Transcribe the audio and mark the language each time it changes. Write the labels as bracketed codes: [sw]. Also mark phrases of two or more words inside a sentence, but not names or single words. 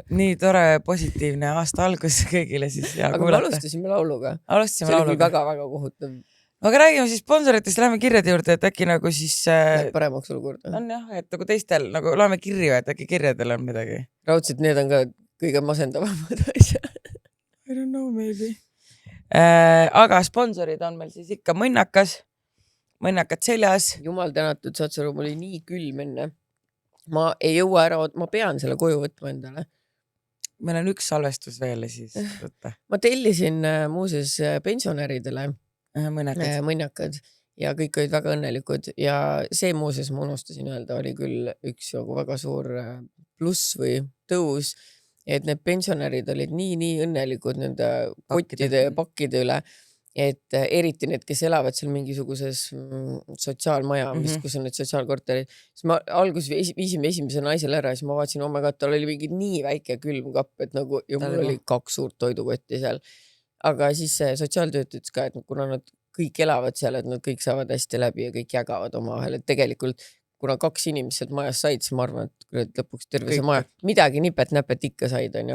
[et] Nii tore positiivne aasta algus kõigile siis. Aga me alustasime lauluga. See oli väga-väga kohutav. Aga räägime siis sponsoritest, läheme kirjade juurde, et äkki nagu siis... Paremaks olukorda. On jah, et nagu teistel, nagu loeme kirju, et äkki kirjadel on midagi. Raudselt need on ka kõige masendavamad asjad. [en] I don't know, maybe. [et] Aga sponsorid on meil siis ikka mõnnakad seljas. Jumal tänatud, Satsaru, mul oli nii külm enne. Ma ei jõua ära, ma pean selle koju võtma endale. Meil on üks salvestus veel siis võtta. Ma tellisin muuses pensionäridele mõnnakad ja kõik olid väga õnnelikud ja see muuses ma unustasin öelda, oli küll üks väga suur pluss või tõus, et need pensionärid olid nii õnnelikud nende kottide ja pakkide üle, et eriti need, kes elavad seal mingisuguses sotsiaalmaja, kus on need sotsiaalkorterid, siis ma alguses viisime esimese naisele ära ja siis ma vaatasin, [en] oh my god, [et] tal oli mingi nii väike külmkapp, et nagu ja mul oli 2 suurt toidukotti seal. Aga siis sotsiaaltööt ütles ka, et kuna nad kõik elavad seal, et nad kõik saavad hästi läbi ja kõik jagavad omavahel, et tegelikult kuna 2 inimest sealt majas said, siis ma arvan, et lõpuks terve see maja midagi nipet-näpet ikka said, on ju.